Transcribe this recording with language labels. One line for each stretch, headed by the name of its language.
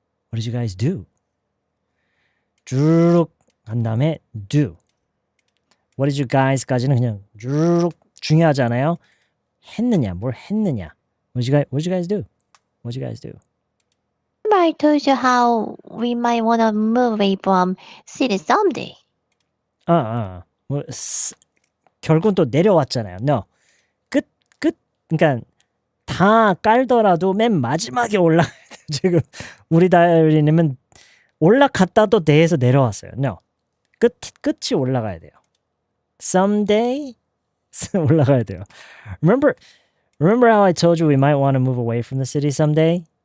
English: What did you guys do?
Korean: 쭉 한 다음에
English: do.
Korean: What did you guys까지는 그냥 쭉 중요하지 않아요? 했느냐, 뭘 했느냐.
English: What did you guys do? What'd you guys do? Remember I told you how we might want to move away from city someday.
Korean: 뭐, 결국은 또 내려왔잖아요. No. 끝. 그러니까 다 깔더라도 맨 마지막에 올라가야 돼요. 지금 우리 다이어리님은 올라갔다도 내에서 내려왔어요. No. 끝이 올라가야 돼요. Someday 올라가야 돼요.
English: Remember how I told you we might want to move away from the city someday?